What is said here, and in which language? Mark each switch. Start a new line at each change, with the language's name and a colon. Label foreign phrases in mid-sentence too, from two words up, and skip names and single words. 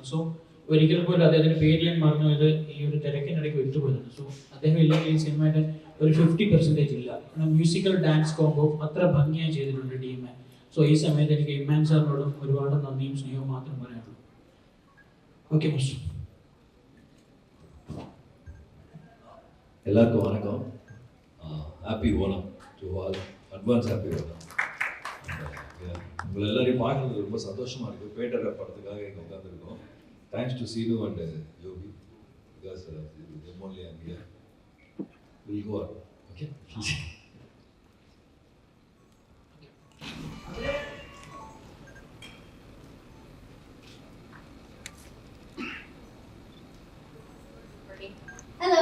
Malayalam: സോ ഒരിക്കൽ പോലും അദ്ദേഹത്തിൻ്റെ പേര് ഞാൻ മറന്നു, ഇത് ഈ ഒരു തിരക്കിനിടയ്ക്ക് വിട്ടുപോയിരുന്നു. സോ അദ്ദേഹം ഇല്ലെങ്കിൽ ഈ സിനിമയുടെ ഒരു 50% ഇല്ല.
English: musical dance combo
Malayalam: അത്ര ഭംഗിയായി ചെയ്തിട്ടുണ്ട് ഡി മാൻ. സോ ഈ സമയത്ത് എനിക്ക് ഇമ്മാൻ സാറിനോടും ഒരുപാട് നന്ദിയും സ്നേഹവും മാത്രം പറയാനുള്ളൂ.
English: okay mister.
Tamil: எல்லாருக்கும் வணக்கம்.
English: Happy Onam to all. Advance happy Onam.
Tamil: உங்களை எல்லாரையும் பார்க்கறது ரொம்ப சந்தோஷமாக இருக்குது. பேட்டர் படத்துக்காக இங்கே உட்காந்துருக்கோம்.
English: Thanks to Seenu and Jobi, பிகாஸ் them only I'm here. We'll go on. Okay? Hello.